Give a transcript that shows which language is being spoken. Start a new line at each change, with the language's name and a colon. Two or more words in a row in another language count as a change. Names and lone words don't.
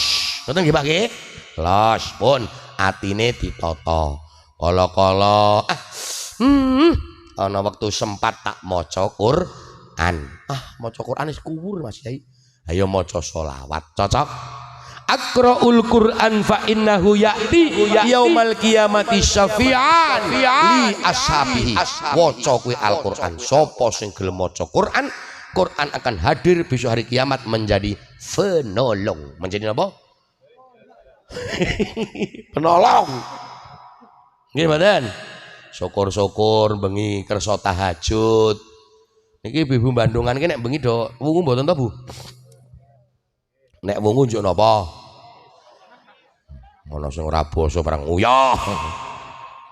Javanese: Ngoten nggih Pak nggih? Los pun atine ditata. Kala-kala ana wektu sempat tak maca Quran. Maca Quran wis kuwur Mas Yai. Ayo maca selawat. Cocok?
Arabic: اقرؤوا القرآن فإنه يأتي يوم القيامة شفيعا لأصحابه.
Javanese: Waca kuwi Al-Qur'an. Sapa sing gelem maca Quran,
Indonesian: Quran akan hadir besok hari kiamat menjadi penolong. Menjadi apa? Penolong.
Javanese: Nggih mboten? Syukur-syukur bengi kersa tahajud. Niki ibu Bandungan ki nek bengi do wungu mboten to, Bu? Nek wungu njuk napa? Ana sing ora basa perang uyah.